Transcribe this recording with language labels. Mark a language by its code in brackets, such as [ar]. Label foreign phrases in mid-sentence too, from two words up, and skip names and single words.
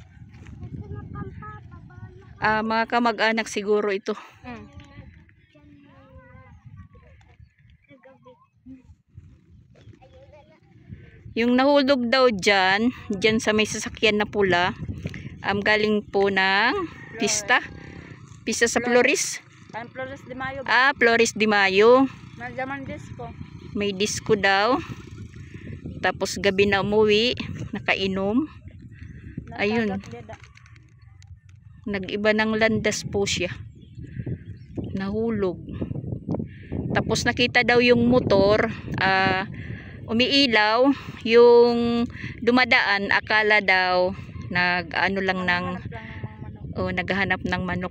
[tl] Mga kamag-anak siguro ito. Yung nahulog daw dyan sa may sasakyan na pula, galing po ng pista sa Flores. Flores de Mayo. Flores de Mayo. Nagdaman disco. May disco daw. Tapos gabi na umuwi, nakainom. Ayun. Nag-iba ng landas po siya. Nahulog. Tapos nakita daw yung motor, umiilaw, yung dumadaan, akala daw naghahanap ng manok.